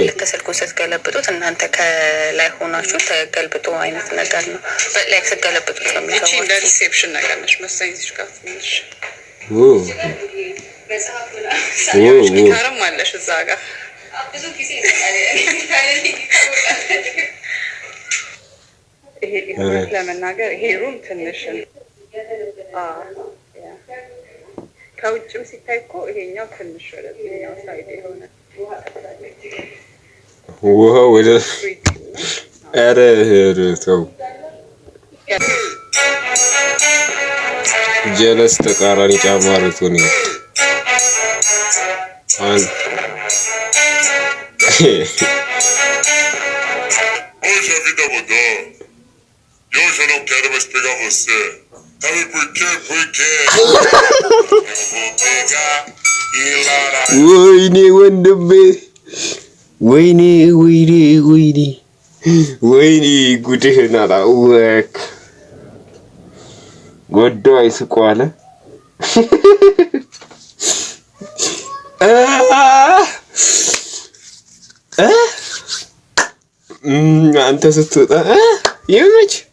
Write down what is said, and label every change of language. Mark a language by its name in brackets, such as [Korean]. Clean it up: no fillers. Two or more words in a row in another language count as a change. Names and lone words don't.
[Amharic] ልክ ስልኩ ስትገለብጡት እናንተ ከላይ ሆናችሁ ተገልብጦ አይነት ነገር ነው። ላይ ስትገለብጡት ነው የሚሰማችሁ። እቺ እንደ ሪሴፕሽን ነገር ነች መሰለኝ። እዚህ ጋር ትንሽ ጊታርም አለሽ እዛ ጋር ብዙ ጊዜ ይሄ ለመናገር ይሄ ሩም ትንሽ ከውጭም ሲታይ እኮ ይሄኛው ትንሽ ወደዚህኛው ሳይድ የሆነ ውሃ ወደ ኧረ ተው ጀለስ ተቃራኒ ጫማ አርቶኝ [Portuguese] Hoje a vida mudou. E hoje eu não quero mais pegar você. Sabe por quê? Porque eu vou pegar e larar. [Amharic] ወይኔ ወንድሜ ወይኔ ጉድህን አላወቅ ወዶ አይስቁ አለ። አንተ ስትወጣ ይመች